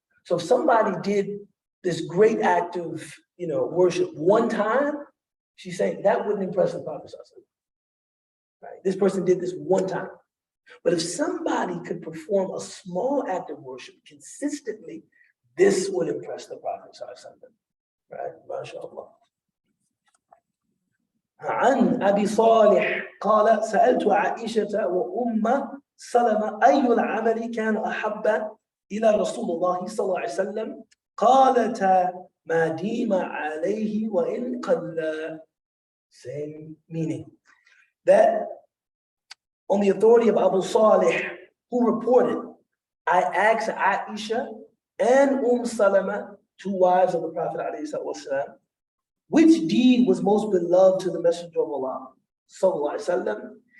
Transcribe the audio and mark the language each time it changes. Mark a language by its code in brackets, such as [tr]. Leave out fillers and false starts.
[en] So if somebody did this great act of worship one time, she's saying that wouldn't impress the Prophet ﷺ. Right? This person did this one time. But if somebody could perform a small act of worship consistently, this would impress the Prophet ﷺ. Right? MashaAllah. [ar] عن أبي صالح قال سألت عائشة وأم سلمة أي العمل كان أحب إلى رسول الله صلى الله عليه وسلم قالتا ما ديم عليه وإن قل. [en] Same meaning. That on the authority of Abu Salih, who reported, I asked Aisha and Salama, 2 wives of the Prophet ﷺ, which deed was most beloved to the Messenger of Allah sallallahu alaihi wasallam?